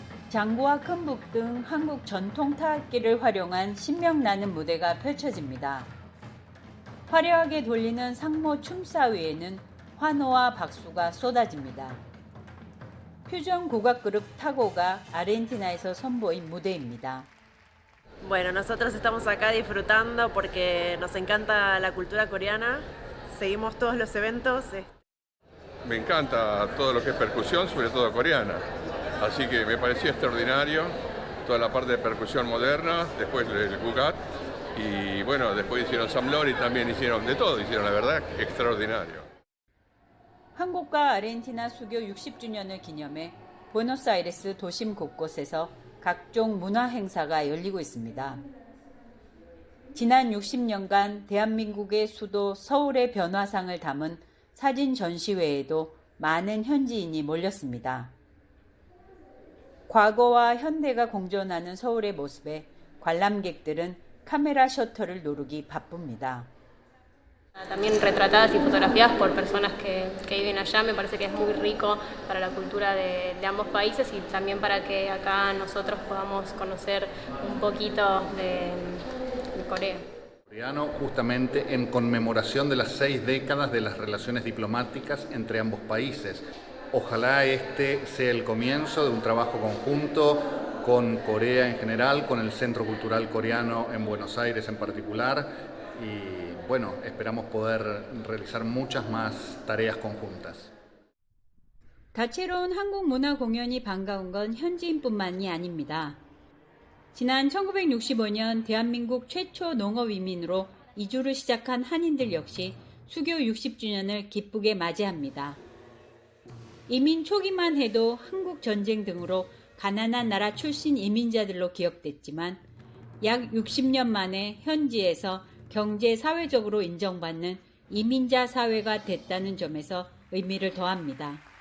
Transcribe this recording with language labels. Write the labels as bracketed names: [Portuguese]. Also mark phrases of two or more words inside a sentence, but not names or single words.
[Korean] 장구와 큰북 등 한국 전통 타악기를 활용한 신명나는 무대가 펼쳐집니다. 화려하게 돌리는 상모 춤사위에는 환호와 박수가 쏟아집니다. 퓨전 국악 그룹 타고가 아르헨티나에서 선보인 무대입니다. [Spanish] Bueno, nosotros estamos acá disfrutando porque nos encanta la cultura coreana. Seguimos todos los eventos. Me encanta todo lo que es percusión, sobre todo coreana. Así que me pareció extraordinario toda la parte de percusión moderna, después el gugat y bueno, después hicieron samlor y también hicieron de todo, hicieron la verdad extraordinario. [Korean] 한국과 아르헨티나 수교 60주년을 기념해 부에노스아이레스 도심 곳곳에서 각종 문화 행사가 열리고 있습니다. 지난 60년간 대한민국의 수도 서울의 변화상을 담은 사진 전시회에도 많은 현지인이 몰렸습니다. 과거와 현대가 공존하는 서울의 모습에 관람객들은 카메라 셔터를 누르기 바쁩니다. [Spanish] También retratadas y fotografiadas por personas que viven allá, me parece que es muy rico para la cultura de ambos países y también para que acá nosotros podamos conocer un poquito de Corea. Justamente en conmemoración de las 6 décadas de las relaciones diplomáticas entre ambos países. Ojalá este sea el comienzo de un trabajo conjunto con Corea en general, con el Centro Cultural Coreano en Buenos Aires en particular y bueno, esperamos poder realizar muchas más tareas conjuntas. [Korean] 다채로운 한국 문화 공연이 반가운 건 현지인뿐만이 아닙니다. 지난 1965년 대한민국 최초 농업 이민으로 이주를 시작한 한인들 역시 수교 60주년을 기쁘게 맞이합니다. 이민 초기만 해도 한국 전쟁 등으로 가난한 나라 출신 이민자들로 기억됐지만 약 60년 만에 현지에서 경제 사회적으로 인정받는 이민자 사회가 됐다는 점에서 의미를 더합니다.